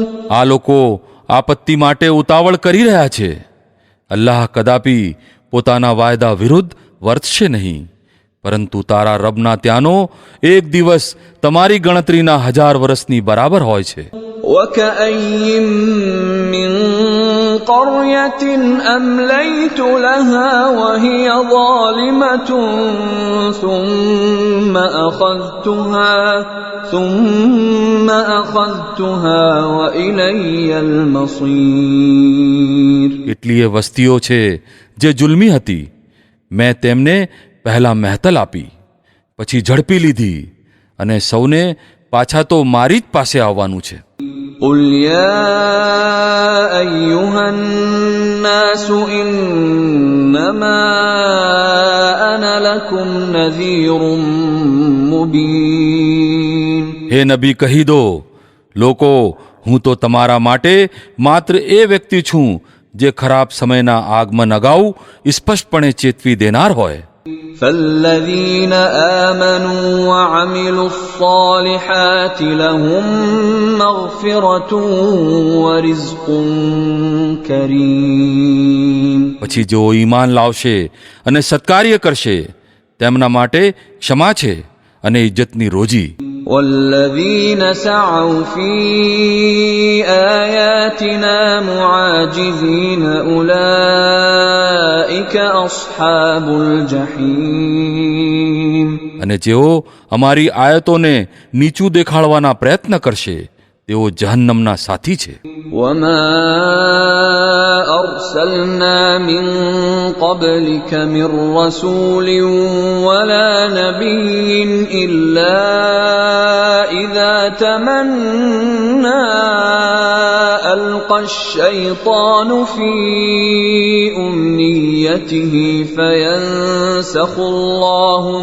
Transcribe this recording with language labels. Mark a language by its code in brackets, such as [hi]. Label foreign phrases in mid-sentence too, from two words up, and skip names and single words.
[gu] આ લોકો આપત્તિ માટે ઉતાવળ કરી રહ્યા છે. અલ્લાહ કદાપી પોતાના વાયદા વિરુદ્ધ વર્તશે નહીં, પરંતુ તારા રબના ત્યાંનો એક દિવસ તમારી ગણતરીના 1000 વર્ષની બરાબર હોય છે. [ar] وَكَأَيٍّ مِّن قَرْيَةٍ أَمْلَيْتُ لَهَا وَهِيَ ظَالِمَةٌ ثُمَّ أَخَذْتُهَا وَإِلَيَّ الْمَصِيرُ. [gu] એટલીય વસ્તીઓ છે જે જુલ્મી હતી, મેં તેમને પહેલા મહેતલ આપી, પછી ઝડપી લીધી, અને સૌને પાછા તો મારી જ પાસે આવવાનું છે. [ar] قُلْ يَا أَيُّهَا النَّاسُ إِنَّمَا أَنَا لَكُمْ نَذِيرٌ مُبِينٌ. [gu] હે નબી, કહી દો, લોકો, હું તો તમારા માટે માત્ર એ વ્યક્તિ છું જે ખરાબ સમયના આગમન અગાઉ સ્પષ્ટપણે ચેતવી દેનાર હોય. [ar] فَالَّذِينَ آمَنُوا وَعَمِلُوا الصَّالِحَاتِ لَهُم مَّغْفِرَةٌ وَرِزْقٌ كَرِيمٌ. [gu] પછી જેઓ ઈમાન લાવશે અને સત્કાર્ય કરશે તેમના માટે ક્ષમા છે અને ઇજ્જતની રોજી. [ar] وَالَّذِينَ سَعَوْا فِي آيَاتِنَا مُعَاجِزِينَ أُولَئِكَ أَصْحَابُ الْجَحِيمِ. [gu] અને જેઓ અમારી આયતોને નીચું દેખાડવાના પ્રયત્ન કરશે તેઓ જહન્નમના સાથી છે. [ar] وَمَا أَرْسَلْنَا مِن قَبْلِكَ مِن رَّسُولٍ وَلَا نَبِيٍّ إِلَّا إِذَا تَمَنَّى أَلْقَى الشَّيْطَانُ فِي أُمْنِيَّتِهِ فَيَنسَخُ اللَّهُ